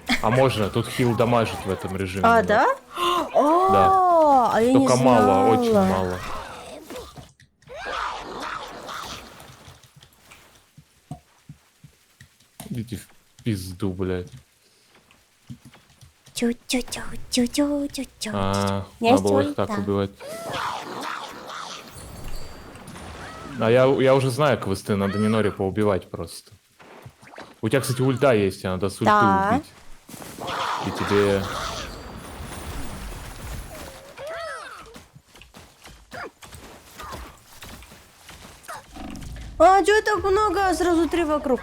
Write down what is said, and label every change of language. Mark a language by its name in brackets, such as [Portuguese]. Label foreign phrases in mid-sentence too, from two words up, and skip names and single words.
[Russian] А можно, тут хил дамажит в этом режиме. А, немного. да? О, а я не Только мало, знала. очень мало. Идите в пизду, блядь. Чу-чу-чу-чу-чу-чу-чу. А, Есть надо было их так ульта. убивать. А я уже знаю квесты, надо Нинори поубивать просто. У тебя, кстати, ульта есть, тебе надо с ульты Да. убить. И тебе... А, чё так много? Сразу 3 вокруг.